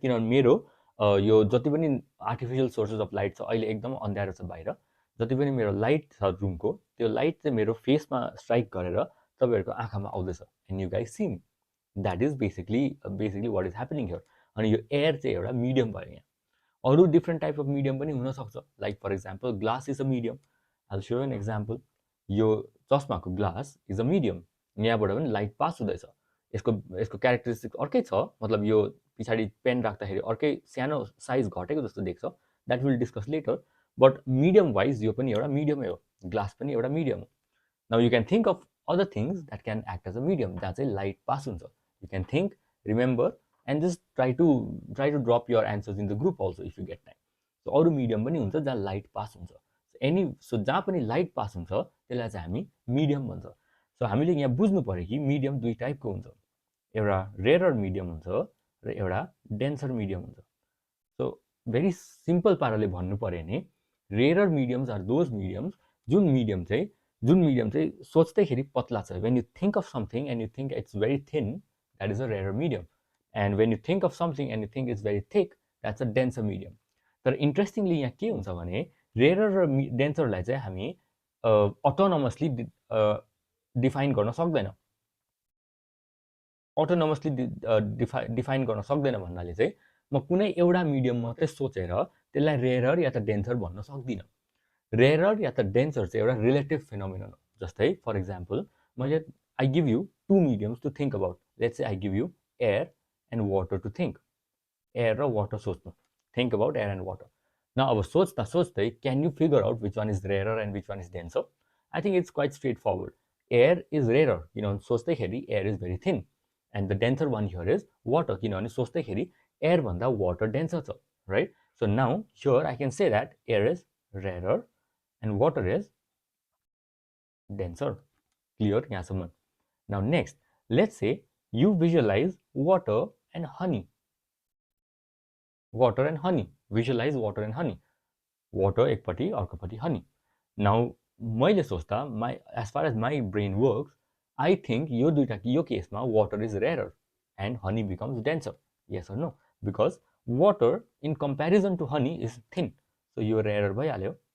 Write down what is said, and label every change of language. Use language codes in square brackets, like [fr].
[ne] किनभने मेरो यो जति पनि आर्टिफिसियल सोर्सेस अफ लाइट छ अहिले एकदम अँध्यारो छ बाहिर. जति पनि मेरो लाइट छ रुमको, त्यो लाइट चाहिँ मेरो फेसमा स्ट्राइक गरेर तपाईँहरूको आँखामा आउँदैछ and you guys see मी. That is basically what is happening here. अनि यो एयर चाहिँ एउटा मिडियम भयो यहाँ. अरू डिफ्रेन्ट टाइप अफ मिडियम पनि हुनसक्छ. [en] Like for example glass is a medium. I so an example. [ne] यो चस्माको ग्लास इज अ मिडियम. यहाँबाट पनि लाइट पास हुँदैछ. यसको यसको क्यारेक्टरिस्टिक अर्कै छ, मतलब यो पछाडि पेन राख्दाखेरि अर्कै सानो साइज घटेको जस्तो देख्छ. That will discuss later. But medium wise यो पनि एउटा मिडियमै हो. ग्लास पनि एउटा मिडियम हो. [en] Now you can think of other things that can act as a medium, जहाँ चाहिँ light pass हुन्छ. You can think, remember, and just try to drop your answers in the group also if you get time. [ne] So अरू medium पनि हुन्छ जहाँ light pass हुन्छ. So जहाँ पनि लाइट पास हुन्छ त्यसलाई चाहिँ हामी मिडियम भन्छ. सो हामीले यहाँ बुझ्नु पऱ्यो कि मिडियम दुई टाइपको हुन्छ. एउटा रेयर मिडियम हुन्छ र एउटा डेन्सर मिडियम हुन्छ. सो भेरी सिम्पल पाराले भन्नु पऱ्यो भने rare mediums are those mediums जुन मिडियम चाहिँ सोच्दैखेरि पतला छ. [en] When you think of something and you think it's very thin, that is a rare medium. And when you think of something and you think it's very thick, that's a denser medium. [ne] तर interestingly यहाँ के हुन्छ भने rare र डेन्सरलाई चाहिँ हामी अटोनोमसली define गर्न सक्दैन. अटोनोमसली डिफाइन गर्न सक्दैन भन्नाले चाहिँ म कुनै एउटा मिडियम मात्रै सोचेर त्यसलाई रेयर या त डेन्सर भन्न सक्दिनँ. रेयर या त डेन्सर चाहिँ एउटा रिलेटिभ फिनोमिनन हो. जस्तै फर इक्जाम्पल मैले I give you to mediums to think about. [en] Let's say I give you air and water to think. Air र water सोच्नु, think about air and water. न अब सोच्दा सोच्दै can you figure out which one is rare and which one is denser? I think it's quite straightforward. Air is rare किनभने सोच्दैखेरि air is very thin. And the denser one here is water किनभने सोच्दैखेरि एयरभन्दा water denser छ, right. So now here I can say that air is rare and water is denser. Clear यहाँसम्म? Now next, let's say you visualize water and honey. Water and honey. Visualize water and honey. [ne] Water एकपट्टि अर्कोपट्टि honey. [en] Now मैले सोच्दा as far as my brain works, I think यो केसमा water is rarer and honey becomes denser. Yes or no? Because water in comparison to honey is thin. So यो rarer भइहाल्यो.